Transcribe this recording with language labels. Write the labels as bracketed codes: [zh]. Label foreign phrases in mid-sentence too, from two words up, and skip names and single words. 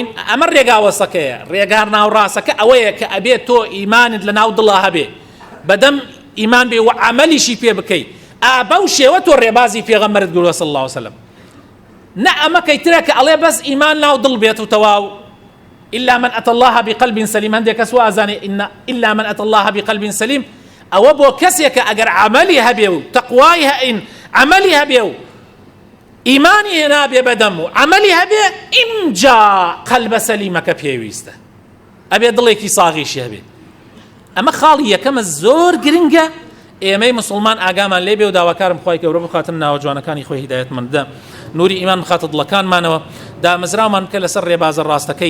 [ckb] ئەمە ڕێگاوەسەکەیە، ڕێگار ناوڕاستەکە ئەوەیە کە ئەبێت تۆ ئیمانت لە ناو دڵا هەبێ، بەدەم ئیمان بێ و عەمەلیشی پێ بکەی. ئابە و شێوە تۆ ڕێبازی پێغەمبەرت گوڵوە [ar] صلی الله علیه وسلم. [ckb] نە ئەمە کەیترە کە ئەڵێ بەس ئیمان ناو دڵ بێت و تەواو. [ar] إلا من أتى الله بقلب سليم، [ckb] هەندێک کەس وازانێ [ar] إلا من أتى الله بقلب سليم، [ckb] ئەوە بۆ کەسێکە ئەگەر عەمەلی هەبێ و تەقوای هەئین عەمەلی هەبێ و ئیمانی هێنابێ بەدەم و عەمەلی هەبێ، ئینجا قەلبە سەلیمەکە پێویستە، ئەبێ دڵێکی ساغیشی هەبێ. ئەمە خاڵی یەکەمە زۆر گرنگە. ئێمەی مسلمان ئاگامان لێبێ و داواکارم خوای گەورە بخاتن ناوە جوانەکانی خۆی هیدایەتمەندە، نوری ئیمان بخاتە دڵەکانمانەوە، دامەزرامان بکە لەسەر ڕێبازە ڕاستەکەی.